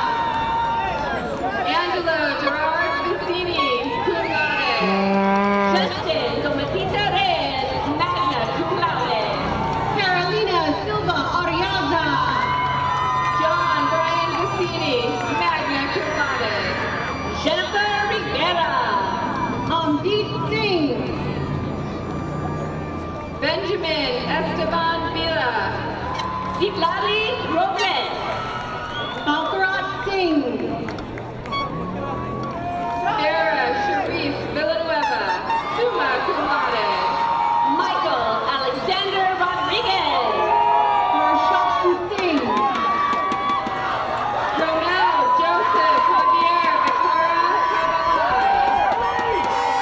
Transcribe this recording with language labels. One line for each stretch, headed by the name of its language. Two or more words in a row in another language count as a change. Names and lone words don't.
English: Angelo Gerard Vicini,
Latin: cum laude.
English: Justin Domatita Reyes,
Latin: magna cum laude.
English: Carolina Silva Ariaza. John Brian Vicini,
Latin: magna cum laude.
English: Jennifer Rivera. Amdeep Singh. Benjamin Esteban Villa. Sitlali Robles. Balkarat Singh. Sarah Sharif Villanueva,
Latin: summa cum laude.
English: Michael Alexander Rodriguez. Harshan Singh. Ronel Joseph Javier Victoria Carvalho.